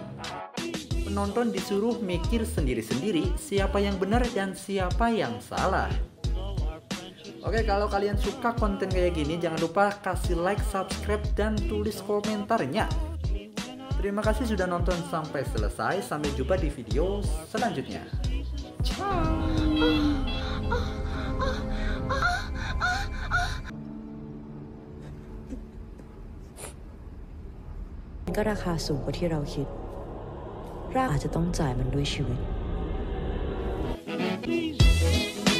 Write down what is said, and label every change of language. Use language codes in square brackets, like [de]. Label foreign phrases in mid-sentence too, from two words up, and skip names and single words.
[id] Penonton disuruh mikir sendiri-sendiri siapa yang benar dan siapa yang salah. Oke, kalau kalian suka konten kayak gini, jangan lupa kasih like, subscribe, dan tulis komentarnya. Terima kasih sudah nonton sampai selesai. Sampai jumpa di video selanjutnya. Ciao. [th] ก็ราคาสูงกว่าที่เราคิดรากอาจจะต้องจ่ายมันด้วยชีวิต